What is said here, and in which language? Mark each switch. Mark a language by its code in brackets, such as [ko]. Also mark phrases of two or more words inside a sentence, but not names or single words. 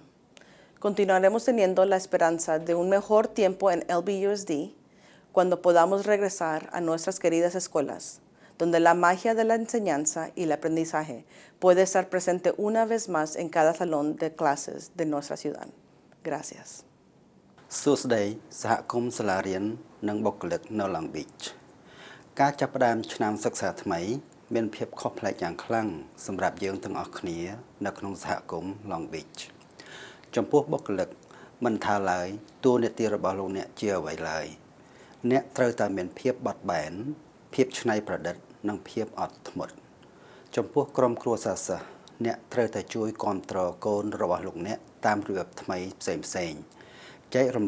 [es] Continuaremos teniendo la esperanza de un mejor tiempo en LBUSD cuando podamos regresar a nuestras queridas escuelas, donde la magia de la enseñanza y el aprendizaje puede estar presente una vez más en cada salón de clases de nuestra ciudad. Gracias. [km] សួស្តីសហគមន៍សាលារៀននិងបុគ្គលិកនៅ Long Beach ការចាប់ផ្ដើមឆ្នាំសិក្សាថ្មីមានភាពខុស ប្លែកយ៉ាងខ្លាំងសម្រាប់យើងទាំងអស់គ្នានៅក្នុងសហគមន៍ Long Beach ចំពោះបុគ្គលិកមិនថាឡើយតួនាទីរបស់លោកអ្នកជាអ្វីឡើយអ្នកត្រូវតែមានភាពបត់បែនភាពច្នៃប្រឌិតនិងភាពអត់ធ្មត់ចំពោះក្រុមគ្រួសារសិស្សអ្នកត្រូវតែជួយគាំទ្រកូនរបស់លោកអ្នកតាមរបៀបថ្មីផ្សេងៗចែករំ